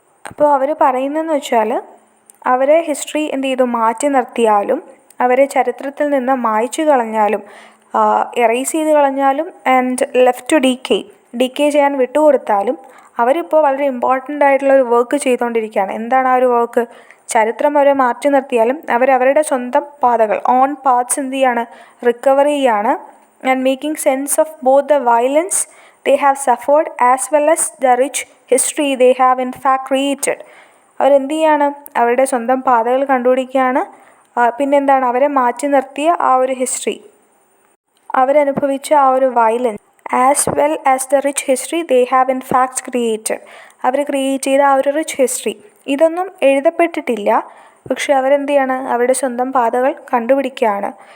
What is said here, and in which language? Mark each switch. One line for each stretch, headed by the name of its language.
Malayalam: അപ്പോൾ അവർ പറയുന്നതെന്ന് വെച്ചാൽ, അവരെ ഹിസ്റ്ററി എന്ത് ചെയ്തു, മാറ്റി നിർത്തിയാലും, അവരെ ചരിത്രത്തിൽ നിന്ന് മായ്ച്ചു കളഞ്ഞാലും, എറേസ് ചെയ്ത് കളഞ്ഞാലും,
English: and left to decay
Malayalam: ചെയ്യാൻ വിട്ടുകൊടുത്താലും, അവരിപ്പോൾ വളരെ ഇമ്പോർട്ടൻ്റ് ആയിട്ടുള്ള ഒരു വർക്ക് ചെയ്തുകൊണ്ടിരിക്കുകയാണ്. എന്താണ് ആ ഒരു വർക്ക്, ചരിത്രം അവരെ മാറ്റി നിർത്തിയാലും അവരവരുടെ സ്വന്തം പാതകൾ,
English: own paths
Malayalam: എന്ത് ചെയ്യാണ്, റിക്കവർ ചെയ്യാണ്.
English: And making sense of both the violence they have suffered as well as the rich history they have in fact created.
Malayalam: അവരെന്ത് ചെയ്യാണ്, അവരുടെ സ്വന്തം പാതകൾ കണ്ടുപിടിക്കുകയാണ്. പിന്നെന്താണ്, അവരെ മാറ്റി നിർത്തിയ ആ ഒരു ഹിസ്റ്ററി, അവരനുഭവിച്ച ആ ഒരു violence,
English: As well as the rich history they have in fact created.
Malayalam: Our create ചെയ്ത ആ ഒരു റിച്ച് ഹിസ്റ്ററി, ഇതൊന്നും എഴുതപ്പെട്ടിട്ടില്ല, പക്ഷെ അവരെന്ത് ചെയ്യാണ്, അവരുടെ സ്വന്തം പാതകൾ കണ്ടുപിടിക്കുകയാണ്.